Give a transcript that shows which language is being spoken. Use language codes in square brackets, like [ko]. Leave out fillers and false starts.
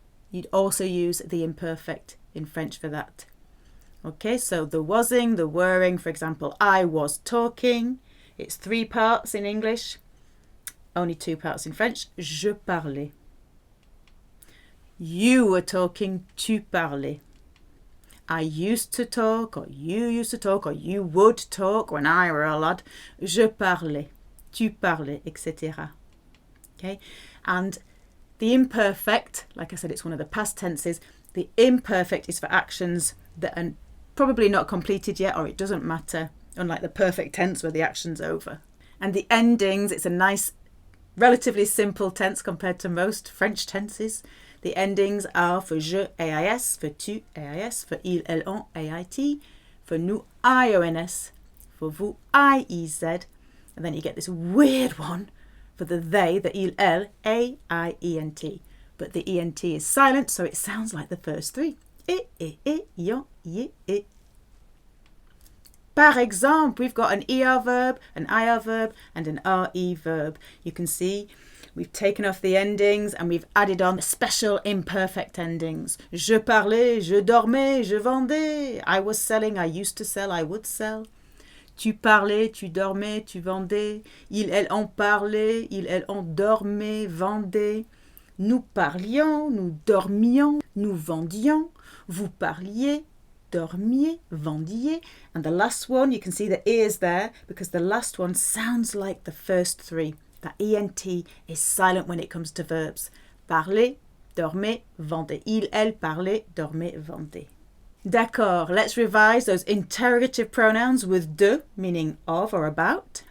[en] You'd also use the imperfect in French for that. Okay, so the wasing, the were-ing, for example, I was talking. It's 3 parts in English, only 2 parts in French. [fr] Je parlais. [en] You were talking, [fr] tu parlais. [en] I used to talk, or you used to talk, or you would talk when I were a lad. [fr] Je parlais, tu parlais, etc. [en] Okay, and the imperfect, like I said, it's one of the past tenses. The imperfect is for actions that are probably not completed yet, or it doesn't matter, unlike the perfect tense where the action's over. And the endings, it's a nice, relatively simple tense compared to most French tenses. The endings are for je, AIS, for tu, AIS, for il, elle, on, AIT, for nous, IONS, for vous, IEZ, and then you get this weird one for the they, the il, elle, AIENT. But the ENT is silent, so it sounds like the first 3. Yon, ye, e. [fr] Par exemple, [en] we've got an ER verb, an IR verb, and an RE verb. You can see we've taken off the endings and we've added on special imperfect endings. [fr] Je parlais, je dormais, je vendais. [en] I was selling, I used to sell, I would sell. [fr] Tu parlais, tu dormais, tu vendais. Ils, elles, on parlait, ils, elles, on dormait, vendait. Nous parlions, nous dormions, nous vendions. Vous parliez, dormiez, vendiez. [en] And the last one, you can see the ears there because the last one sounds like the first 3. That ENT is silent when it comes to verbs. [fr] Parler, dormez, vendez. Il, elle, parlait, dormait, vendait. [en] D'accord, let's revise those interrogative pronouns with de, meaning of or about.